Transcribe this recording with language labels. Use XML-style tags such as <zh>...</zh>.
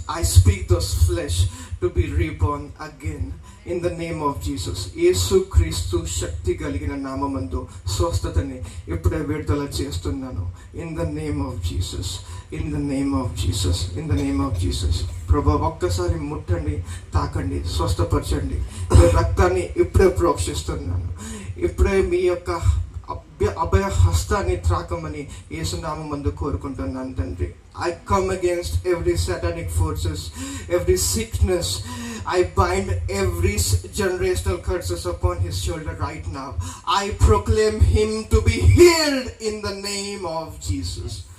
<en>I speak those flesh to be reborn again. In the name of Jesus.</en> <te>యేసు క్రీస్తు శక్తి కలిగిన నామమందు స్వస్థతని ఇప్పుడే విడుదల చేస్తున్నాను.</te> <en>In the name of Jesus. In the name of Jesus. In the name of Jesus.</en> <te>ప్రభా, ఒక్కసారి ముట్టండి, తాకండి, స్వస్థపరచండి. మీ రక్తాన్ని ఇప్పుడే ప్రోక్షిస్తున్నాను. ఇప్పుడే మీ యొక్క అభయ హస్తాన్ని త్రాకమని యేసునామమందు కోరుకుంటున్నాను తండ్రి.</te> <en>I come against every satanic forces, every sickness. I bind every generational curses upon his shoulder right now. I proclaim him to be healed in the name of Jesus.</en>